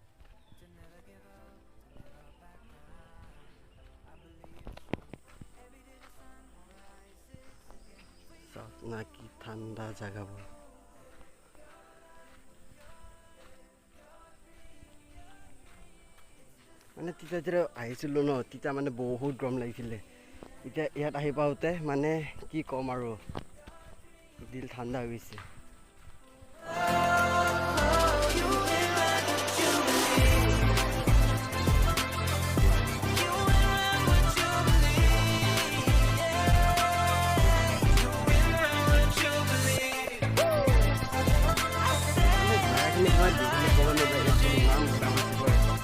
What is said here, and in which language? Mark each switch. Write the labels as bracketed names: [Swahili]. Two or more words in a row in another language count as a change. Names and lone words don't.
[Assamese] চাওক না কি ঠাণ্ডা জেগাবোৰ। মানে তেতিয়া যেতিয়া আহিছিলোঁ ন, তেতিয়া মানে বহুত গৰম লাগিছিলে। এতিয়া ইয়াত আহি পাওঁতে মানে কি ক'ম আৰু, দিল ঠাণ্ডা হৈ গৈছে। [English] You will run what you believe. You will run what you believe. Yeah, you will run what you believe. I say [Assamese] জাগাখিনি মই দেখিলে ক'ব নোৱাৰিম, ইয়াত ইমান দাম আছে গৈ।